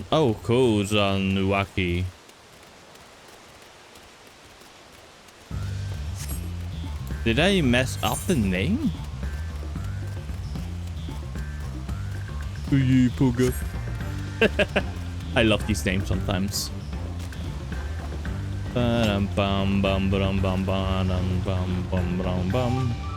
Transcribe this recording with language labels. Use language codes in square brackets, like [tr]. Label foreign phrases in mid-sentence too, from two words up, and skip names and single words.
[en] Oh, Kozan Nuaki. Did I mess up the name? I love these names sometimes. Bum bum bum bum bum bum bum bum bum.